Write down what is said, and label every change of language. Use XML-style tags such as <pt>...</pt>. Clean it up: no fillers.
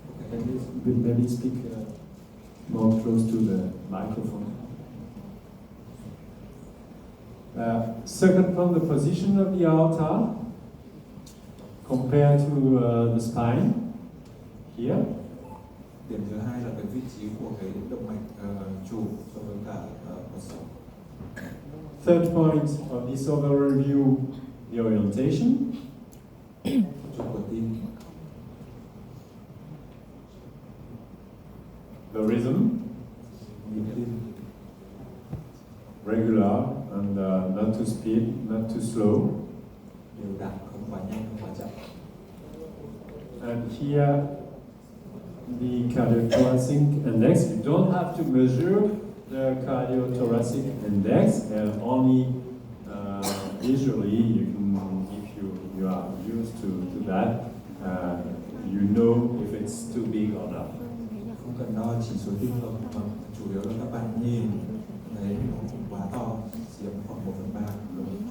<en>Can you maybe speak more close to the microphone? Second one, the position of the aorta compared to the spine here.</en> <vi>điểm thứ hai là cái vị trí của cái động mạch chủ so với cả cột sống.</vi> <en>Third point of this overall review, the orientation.</en> <vi>Trục của tim,</vi> <en>The rhythm,</en> <vi>nhịp tim,</vi> <en>regular and not too speed, not too slow.</en> <vi>đều đặn, không quá nhanh, không quá chậm.</vi> <en>And here, the cardiothoracic index. You don't have to measure the cardiothoracic index, only visually you can, if you are used to that, you know if it's too big or not.</en> <vi>Không cần đo chỉ số tim đâu, mà chủ yếu là các bạn nhìn thấy nó không quá to, chiếm khoảng 1/3 rồi.</vi>